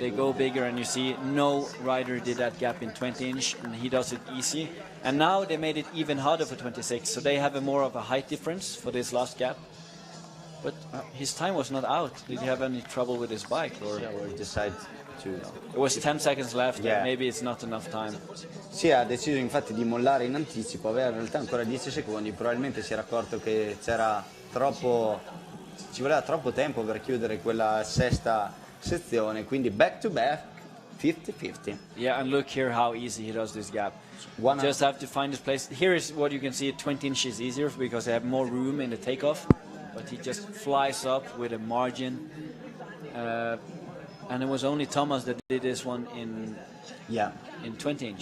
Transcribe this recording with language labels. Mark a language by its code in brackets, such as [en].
[en] They go bigger, and you see no rider did that gap in 20 inch, and he does it easy. And now they made it even harder for 26, so they have more of a height difference for this last gap. But his time was not out. Did he have any trouble with his bike? Or decide to... It was 10 seconds left, and maybe it's not enough time. [it] Sì, ha deciso infatti di mollare in anticipo, aveva in realtà ancora 10 secondi, probabilmente si era accorto che ci voleva troppo tempo per chiudere quella sesta sezione, quindi [en] back to back, [it] 50-50. [en] Yeah, and look here how easy he does this gap. Just have to find his place. Here is what you can see, 20 inches easier because they have more room in the takeoff, but he just flies up with a margin. And it was only Thomas that did this one in 20 inch.